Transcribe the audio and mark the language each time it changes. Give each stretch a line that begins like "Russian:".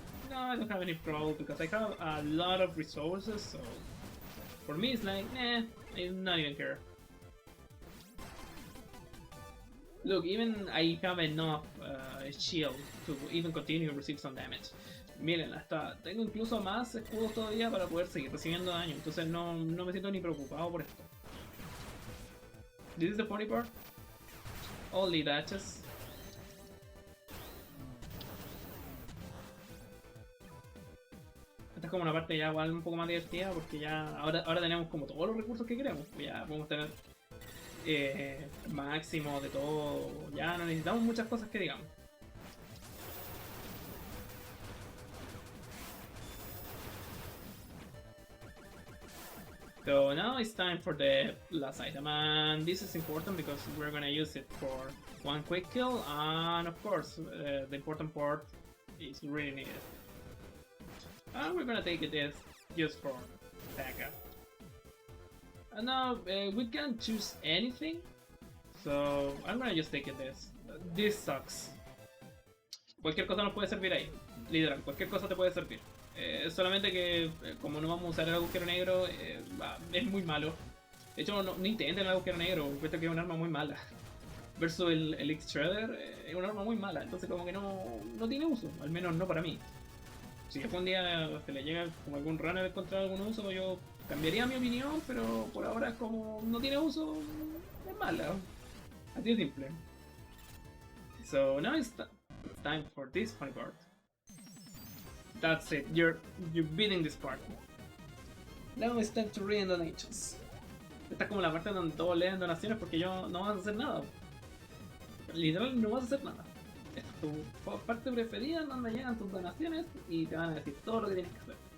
English: No, I don't have any problem because I have a lot of resources, so for me it's like, nah, I'm not even care. Look, even I have enough shield to even continue to receive some damage.
Spanish: Miren, hasta tengo incluso más escudos todavía para poder seguir recibiendo daño, entonces no me siento ni preocupado por esto.
English: This is the funny part. Only dashes.
Spanish: Esta es como una parte ya igual un poco más divertida porque ya ahora tenemos como todos los recursos que queremos. Ya podemos tener máximo de todo, ya no necesitamos muchas cosas que digamos.
English: So now it's time for the last item, and this is important because we're gonna use it for one quick kill, and of course the important part is really needed. And we're gonna take it as just for backup. And now we can choose anything, so I'm gonna just take it as this sucks.
Spanish: Cualquier cosa nos puede servir ahí, literal, cualquier cosa te puede servir. Solamente que como no vamos a usar el agujero negro, es muy malo. De hecho, no intenten el agujero negro, puesto que es un arma muy mala. Versus el X-Shredder, es un arma muy mala, entonces como que no tiene uso, al menos no para mí. Si algún día se le llega como algún runner a encontrar algún uso, yo cambiaría mi opinión, pero por ahora como no tiene uso, es mala. Así de simple.
English: So now it's time for this funny part. That's it, you're beating this part. Now it's time to read donations.
Spanish: Esta es como la parte donde todos leen donaciones porque yo no vas a hacer nada. Literal no vas a hacer nada. Es tu parte preferida donde llegan tus donaciones y te van a decir todo lo que tienes que hacer.